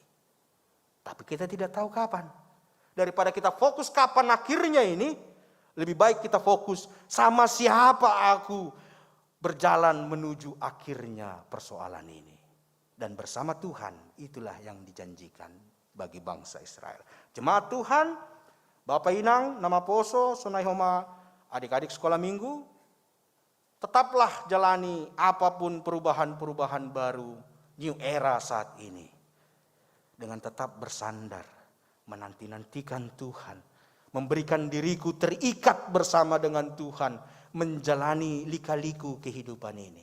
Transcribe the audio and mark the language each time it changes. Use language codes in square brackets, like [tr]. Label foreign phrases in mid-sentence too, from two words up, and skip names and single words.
[id] Tapi kita tidak tahu kapan. Daripada kita fokus kapan akhirnya ini, lebih baik kita fokus sama siapa aku berjalan menuju akhirnya persoalan ini. Dan bersama Tuhan, itulah yang dijanjikan bagi bangsa Israel. Jemaat Tuhan, Bapak Inang, Nama Poso, Sunai Homa, adik-adik sekolah minggu, tetaplah jalani apapun perubahan-perubahan baru, [en] new era [id] saat ini. Dengan tetap bersandar, menanti-nantikan Tuhan, memberikan diriku terikat bersama dengan Tuhan, menjalani lika-liku kehidupan ini.